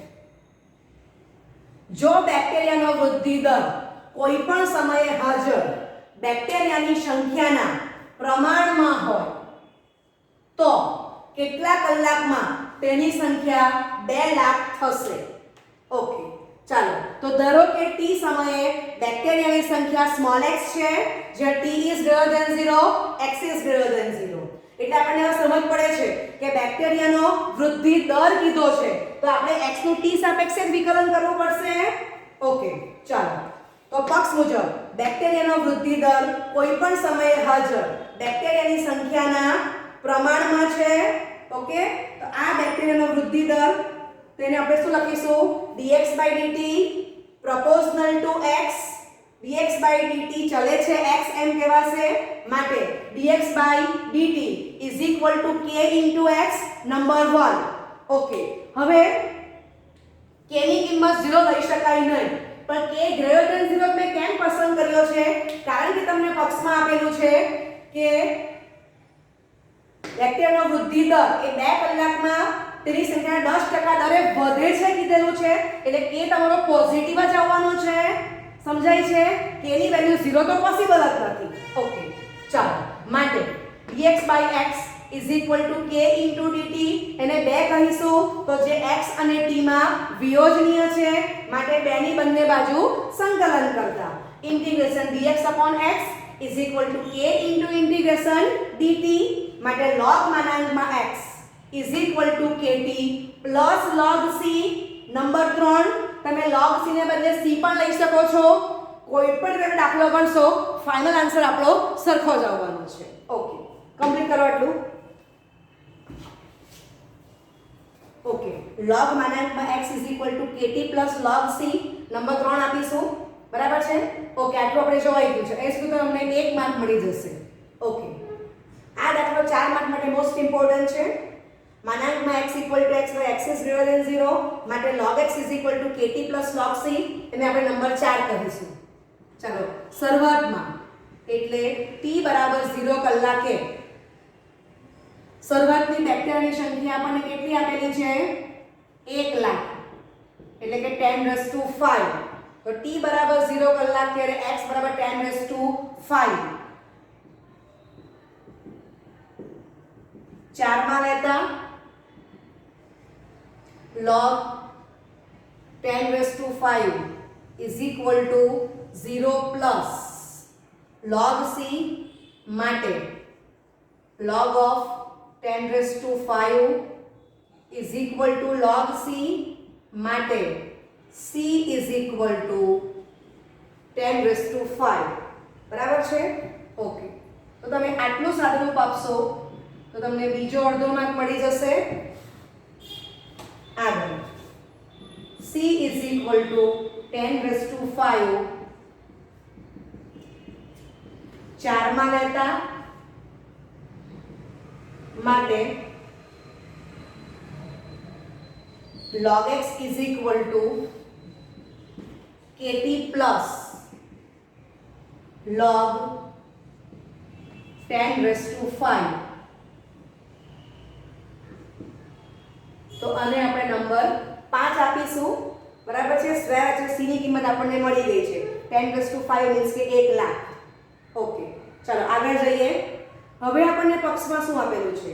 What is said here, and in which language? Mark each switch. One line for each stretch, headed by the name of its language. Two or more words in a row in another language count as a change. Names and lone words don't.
Gujarati: જો બેક્ટેરિયાનો વૃદ્ધિ દર કોઈ પણ સમયે હાજર બેક્ટેરિયાની સંખ્યાના પ્રમાણમાં હોય તો કેટલા કલાકમાં તેની સંખ્યા 2 લાખ થશે? ઓકે, ચાલો તો ધારો કે t સમયે બેક્ટેરિયાની સંખ્યા સ્મોલ x છે, જ્યાં
English: t is greater than 0, x is greater than 0.
Gujarati: એટલે આપણને હવે સમજ પડે છે કે બેક્ટેરિયાનો વૃદ્ધિ દર કીધો છે, તો આપણે x નું t સાપેક્ષે વિકલન કરવું પડશે. ઓકે, ચાલો તો પક્ષ મુજબ બેક્ટેરિયાનો વૃદ્ધિ દર કોઈ પણ સમયે હાજર બેક્ટેરિયાની સંખ્યાના પ્રમાણમાં છે. ઓકે, તો આ બેક્ટેરિયાનો વૃદ્ધિ દર તેને આપણે શું લખીશું?
English: dx/dt proportional to x dx by dt
Gujarati: ચલે છે
English: x
Gujarati: એમ કહેવાશે માટે
English: dx by dt is equal to k into x નંબર 1.
Gujarati: ઓકે, હવે k ની કિંમત 0 લઈ શકાય નહીં, પણ k
English: greater than
Gujarati: 0 મેં કેમ પસંદ કર્યો છે? કારણ કે તમને પક્ષમાં આપેલું છે કે વેક્ટરનો વૃદ્ધિ દર એ 2 કલાકમાં તેની સંખ્યા 10% દરે વધે છે કીધેલું છે, એટલે k તમારો પોઝિટિવ જ આવવાનો છે. સમજાય છે? k ની વેલ્યુ 0 તો પોસિબલ જ નથી. ઓકે, ચાલો, માટે
English: dx by x is equal to k into dt,
Gujarati: એને 2 કહીશું તો જે x અને t માં વિયોજનીય છે માટે 2 ની બંને બાજુ સંકલન કરતા
English: integration dx upon x is equal to k into integration dt
Gujarati: માટે log માનાંકમાં
English: x is equal to kt plus log c.
Gujarati: નંબર 3, તમે
English: log c
Gujarati: ને બદલે c પણ લઈ શકો છો. કોઈ પણ રીતે દાખલો ગણશો
English: final answer
Gujarati: આપણો સરખો જ આવવાનો છે. ઓકે, કમ્પ્લીટ કરો આટલું. ઓકે, log માનાંકમાં
English: x is equal to kt plus log c
Gujarati: નંબર 3 આપીશું. બરાબર છે? ઓકે, આટલું આપણે જોવાઈ ગયું છે. એ સુધી તમને 1 માર્ક મળી જશે. ઓકે, આ દાખલો 4 માર્ક માટે
English: most important
Gujarati: છે.
English: માનાંકમાં x equal to x by x is greater than 0 માટે log x is equal to kt plus log c
Gujarati: એને આપણે નંબર 4 કહીશું. ચાલો, શરૂઆતમાં એટલે t બરાબર 0 કલાકે શરૂઆતની બેક્ટેરિયાની સંખ્યા આપણને કેટલી આપેલી છે? 1 લાખ, એટલે કે 10⁵. તો t બરાબર 0 કલાક ત્યારે x બરાબર 10⁵. 4 માં લેતા
English: log 10⁵ is equal to 0 plus log c માટે log of 10⁵ is equal to log c માટે c is equal to 10⁵.
Gujarati: બરાબર છે? ઓકે, તો તમે આટલું સાદું રૂપ આપશો તો તમને બીજો અડધો માર્ક મળી જશે.
English: આગળ c is equal to 10⁵
Gujarati: 4 માં લેતા માટે
English: log x is equal to kt plus log 10⁵.
Gujarati: તો આને આપણે નંબર 5 આપીશું. બરાબર છે? સ્ક્વેર એટલે c ની કિંમત આપણને મળી ગઈ છે 10⁵ મીન્સ કે 1 લાખ. ઓકે, ચાલો આગળ જઈએ. હવે આપણને પક્ષમાં શું આપેલું છે?